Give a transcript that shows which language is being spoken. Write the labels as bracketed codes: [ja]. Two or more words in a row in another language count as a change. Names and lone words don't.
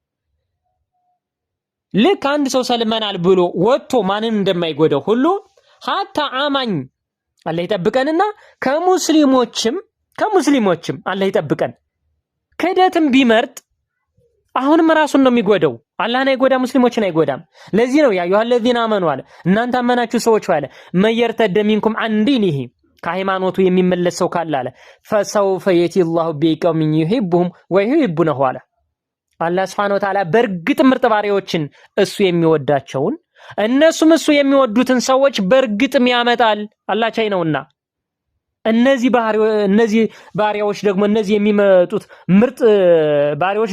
[am] ልክ አንድ ሰው ሰልመናል ብሎ ወጥቶ ማንን እንደማይጎዳው ሁሉ ሀታ አማኝ አላህ ይጠብቀንና ከሙስሊሞችም አላህ ይጠብቀን ክህደትም ቢመርጥ አሁንም ራሱን ነው የሚጎዳው አላህን አይጎዳ ሙስሊሞችን አይጎዳም ለዚህ ነው [ar] يا أيها الذين آمنوا [am] አለ እናንተ አመናችሁ ሰዎች አለ [ar] من يرتد منكم عن دينه [am] ከሃይማኖቱ የሚመለስ ሰው ካለ አለ [ar] فسوف يأتي الله بقوم يحبهم ويحبونه [am] አለ አላህ [ar] سبحانه وتعالى [am] በርግጥ ምርጥ ባሪያዎችን እሱ የሚወዳቸውን እነሱም እሱ የሚወዱትን ሰዎች በርግጥም ያመጣል አላህ ቻይ ነውና እነዚህ ባሪያዎች ደግሞ እነዚህ የሚመጡት ምርጥ ባሪያዎች